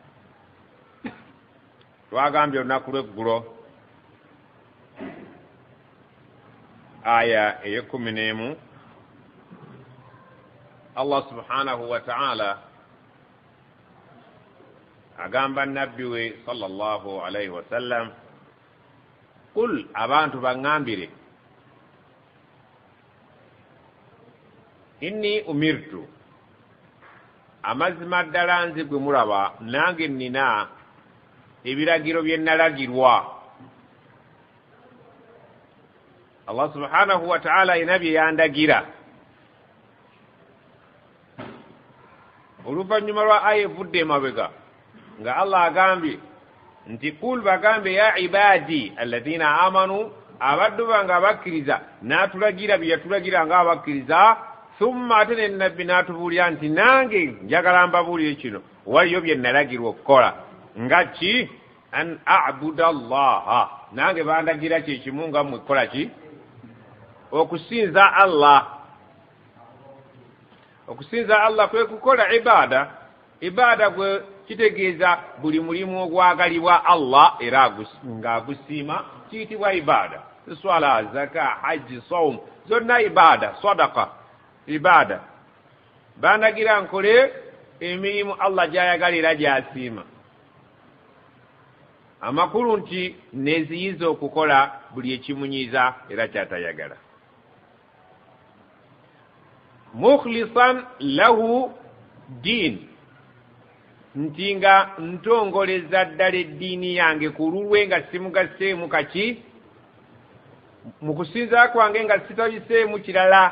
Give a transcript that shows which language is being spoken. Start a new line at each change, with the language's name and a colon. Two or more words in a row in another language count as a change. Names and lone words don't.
Ganda: twagambye olunaku lw'eggulo aya ey'11
Arabic: الله سبحانه وتعالى
Ganda: agamba nabbi we
Arabic: صلى الله عليه وسلم,
Ganda: qul abantu baŋŋambire
Arabic: إني أمرت,
Ganda: amazima ddala nze gwe mulaba nange nnina ebiragiro bye nalagirwa.
Arabic: الله سبحانه وتعالى
Ganda: yina bye yandagira. oluvannyuma lwa aya evudde emabega nga Allah agambye nti qul bagambe
Arabic: يا عبادي الذين آمنوا,
Ganda: abaddu bange abakkiriza n'atulagira bye yatulagira nga abakkiriza. thumma ate ne nabbi n'atubuulira nti nange njagala mbabuulire kino waliyo bye nalagirwa okukola. nga ki?
Arabic: أن أعبد الله,
Ganda: nange bandagira kyekimu nga mmwe kukola ki? okusinza Allah. okusinza Allah kwe kukola ibada. ibada gwe kitegeeza buli mulimu ogwagalibwa Allah era ng'agusiima kiyitibwa ibada. swala, zaka, hajji, sawm zonna ibada. sadaka ibada. bandagira nkole emirimu Allah gy'ayagalira gy'asiima. amakulu nti neziyiza okukola buli ekimunyiza era kyatayagala.
Arabic: مخلصا له الدين,
Ganda: nti nga ntongoleza ddala eddiini yange ku lulwe nga simugaseemu kaki, mu kusinza kwange nga sitabiseemu kirala.